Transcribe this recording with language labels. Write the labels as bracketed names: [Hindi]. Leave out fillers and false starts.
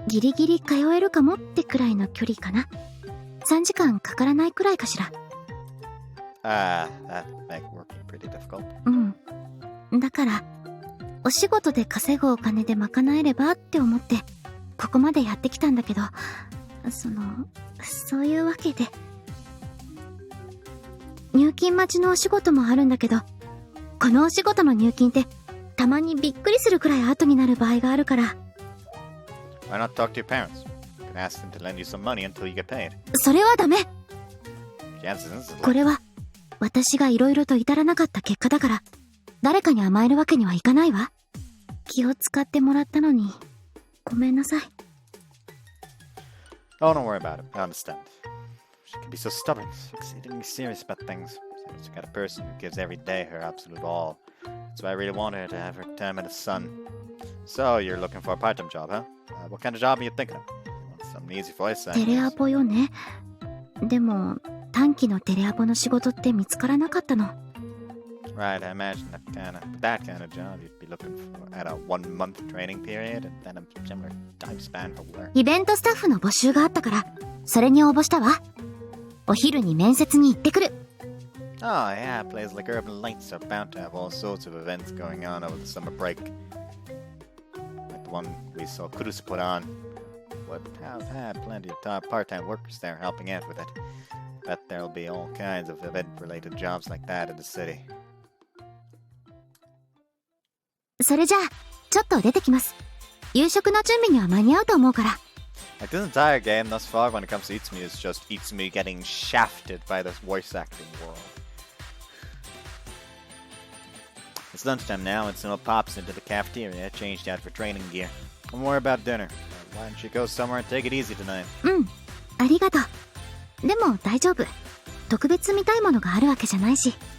[Japanese] ギリギリ通えるかもってくらいの距離かな。3時間かからないくらいかしら。 [English] That make working pretty difficult. [Japanese] うん。だからお仕事で稼ぐお金で賄えればって思ってここまでやってきたんだけど、そういうわけで。入金待ちのお仕事もあるんだけど、このお仕事の入金ってたまにびっくりするくらい後になる場合があるから。 [English] Why not talk to your parents? You can ask them to lend you some money until you get paid. [Japanese] それはダメ。 [English] Chances [Japanese] これは私が色々と至らなかった結果だから、誰かに甘えるわけにはいかないわ。気を使ってもらったのにごめんなさい。 [English] Oh, don't worry about it. I understand. She can be so stubborn, so exceedingly serious about things. She's the kind of person who gives every day her absolute all. That's why I really want her to have her time in the sun. So, you're looking for a part-time job, huh? What kind of job are you thinking of? You want something easy for you, [Japanese] テレアポよね。でも短期のテレアポの仕事って見つからなかったの。 [English] Right, I imagine that kind of job you'd be looking for at a 1-month training period and then a similar time span for work. [Japanese] イベントスタッフの募集があったからそれに応募したわ。お昼に面接に行ってくる。 [English] Oh yeah, places like Urban Lights are bound to have all sorts of events going on over the summer break. Like the one we saw Cruz put on. But have had plenty of part-time workers there helping out with it. Bet there'll be all kinds of event-related jobs like that in the city. [Japanese] それじゃあちょっと出てきます。夕食の準備には間に合うと思うから。 [English] Like this entire game thus far, when it comes to Itsumi, is just Itsumi getting shafted by this voice acting world. It's lunchtime now, and Sumo pops into the cafeteria, changed out for training gear. Don't worry about dinner. Why don't you go somewhere and take it easy tonight? [Japanese] うん、ありがとう。でも大丈夫。特別見たいものがあるわけじゃないし。